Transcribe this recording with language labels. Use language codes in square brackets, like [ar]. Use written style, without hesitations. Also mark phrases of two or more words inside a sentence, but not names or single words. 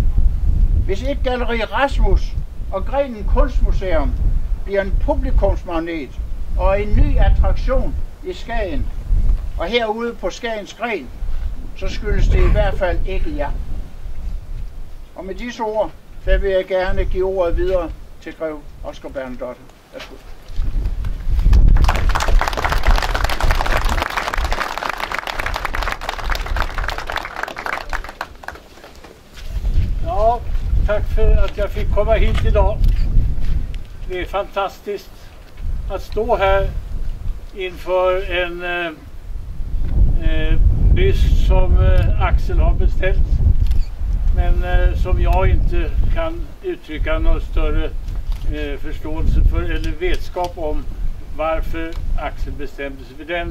[da] Hvis ikke Galleri Rasmus og Grenen Kunstmuseum bliver en publikumsmagnet og en ny attraktion i Skagen, og herude på Skagens Gren, så skyldes det i hvert fald ikke jer. Og med disse ord, der vil jeg gerne give ordet videre til grev Oscar Bernadotte. Værsgo. [sv] Ja, tack för att jag fick komma hit idag. Det är fantastiskt att stå här inför en byst som Axel har beställt, men som jag inte kan uttrycka någon större förståelse för eller vetskap om varför Axel bestämde sig för den.